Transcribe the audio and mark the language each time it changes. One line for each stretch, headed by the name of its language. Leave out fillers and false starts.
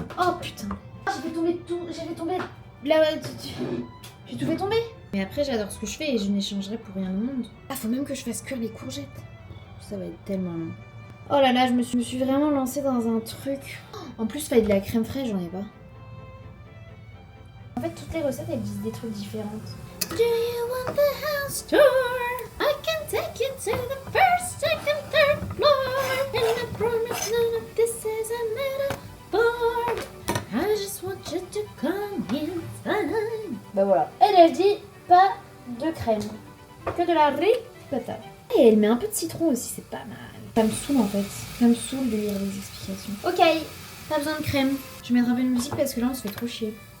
French: Oh putain. J'ai fait tomber tout... Là... J'ai tout fait tomber. Mais après, j'adore ce que je fais et je n'échangerai pour rien au monde. Ah, faut même que je fasse cuire les courgettes. Ça va être tellement long. Oh là là, je me suis vraiment lancée dans un truc. En plus, il fallait de la crème fraîche, j'en ai pas. En fait, toutes les recettes, elles disent des trucs différentes.
English: Do you want the house tour? I can take you to the first, second, third floor. And I promise none of this is a metaphor. I just want you to come inside.
French: Bah voilà. Elle dit pas de crème. Que de la ricotta. Et elle met un peu de citron aussi, c'est pas mal. Ça me saoule en fait. Ça me saoule de lire les explications. Ok, pas besoin de crème. Je vais mettre un peu de musique parce que là on se fait trop chier.